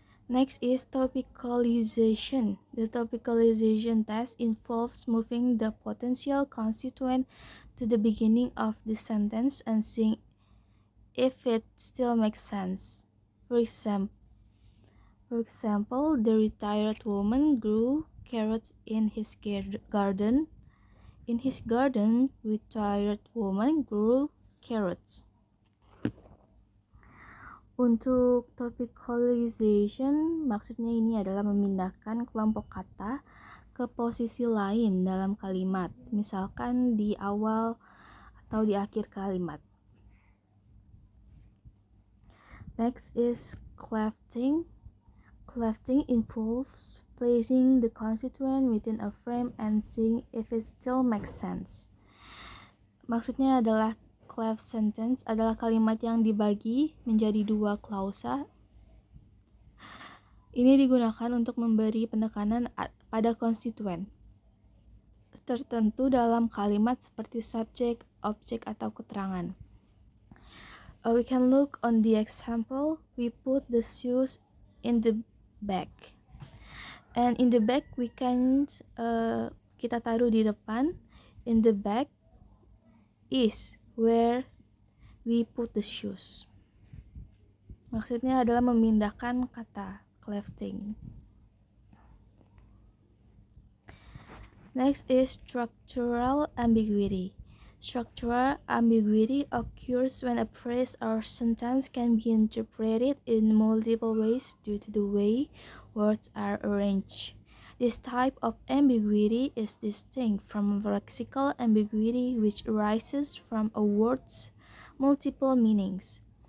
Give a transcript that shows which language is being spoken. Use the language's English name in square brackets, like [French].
[English] Next is topicalization. The topicalization test involves moving the potential constituent to the beginning of the sentence and seeing if it still makes sense. For example, the retired woman grew carrots in his garden. In his garden, retired woman grew carrots. [Indonesian] Untuk topicalization, maksudnya ini adalah memindahkan kelompok kata ke posisi lain dalam kalimat, misalkan di awal atau di akhir kalimat. [English] Next is clefting. Clefting involves placing the constituent within a frame and seeing if it still makes sense. [Indonesian] Maksudnya adalah cleft sentence adalah kalimat yang dibagi menjadi dua klausa. Ini digunakan untuk memberi penekanan pada konstituen tertentu dalam kalimat seperti subjek, objek, atau keterangan. [English] We can look on the example. We put the shoes in the bag. And in the bag we can [Indonesian] kita taruh di depan. [English] In the bag is where we put the shoes. [Indonesian] Maksudnya adalah memindahkan kata, clefting. [English] Next is structural ambiguity. Structural ambiguity occurs when a phrase or sentence can be interpreted in multiple ways due to the way words are arranged. This type of ambiguity is distinct from lexical ambiguity, which arises from a word's multiple meanings.